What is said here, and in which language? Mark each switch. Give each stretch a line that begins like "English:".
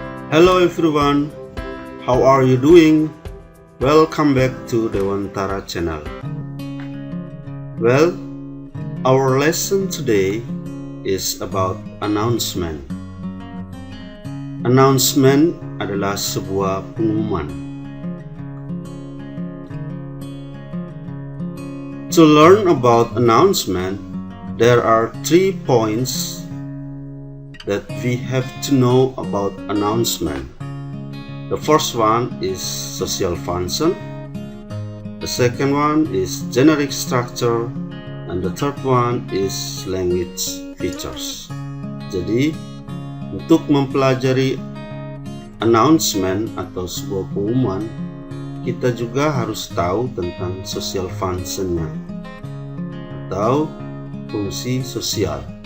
English: Hello everyone, how are you doing? Welcome back to Dewantara channel. Well, our lesson today is about announcement.
Indonesian: Announcement adalah sebuah pengumuman.
English: To learn about announcement, there are 3 points that we have to know about announcement. The first one is social function, the second one is generic structure, and the third one is language features.
Indonesian: Jadi, untuk mempelajari announcement atau sebuah pengumuman, kita juga harus tahu tentang social function-nya atau fungsi sosial.